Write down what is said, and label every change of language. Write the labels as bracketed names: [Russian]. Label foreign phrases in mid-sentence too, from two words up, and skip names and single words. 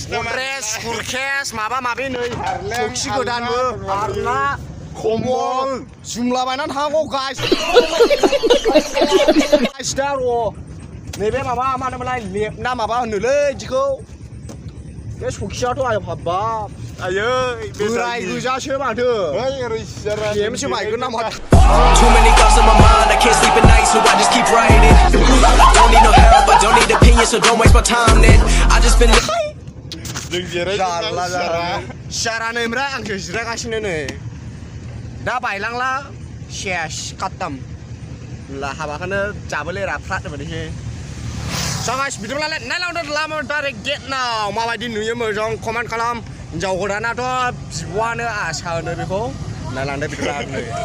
[Bodo] सुरकेस माबा माबि नै थौखि गोदानबो आरना खम्बल जुमलाबायनानै थांगौ गाइस दा र' नैबे माबा मा होनोमोनलाय लेपना माबा होनोलै बिदिखौ बे सखियाथ' आयौ हाबाब आयै बोराय गोजासो माथो गेमसो बायगोन नामा [English] Too many thoughts in my mind, I can't sleep at night, so I just keep writing. I don't need no help, I don't need opinions, so don't waste my time then. I just been [Bodo] Syara नै ओमफ्राय आंसो जिरायगासिनो नै दा बायलांला सेस काटताम ला हाबाखौनो जाबोले राफ्राद बायदिसै गाइस बिदिब्लालाय नायलांदो लामा डाइरेक्ट गेट नाव माबायदि नुयो मोजां कमेन्ट खालाम हिनजाव गोदानाथ' बिब'आनो आसा होनो बेखौ नायलांदो बिदिब्ला नै